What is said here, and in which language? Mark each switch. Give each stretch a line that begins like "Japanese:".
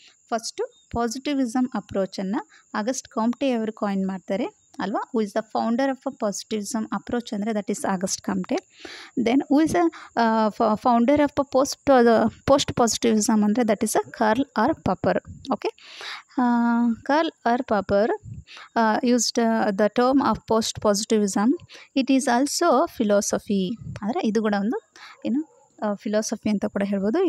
Kannada: First ಪಾಸಿಟಿವಿಸಮ್ ಅಪ್ರೋಚನ್ನು August ಕಾಂಪ್ಟೆ ಅವರು coin ಮಾಡ್ತಾರೆ ಅಲ್ವಾ.
English: Who is the founder of a positivism approach ಅಂದರೆ that is August Comte. Then who is a founder of a post positivism ಅಂದರೆ that is a Karl R Popper. Okay. Karl R Popper used the term of post positivism. It is also philosophy.
Kannada: ಅಂದರೆ ಇದು ಕೂಡ ಒಂದು ಏನು philosophy ಅಂತ ಕೂಡ ಹೇಳ್ಬೋದು.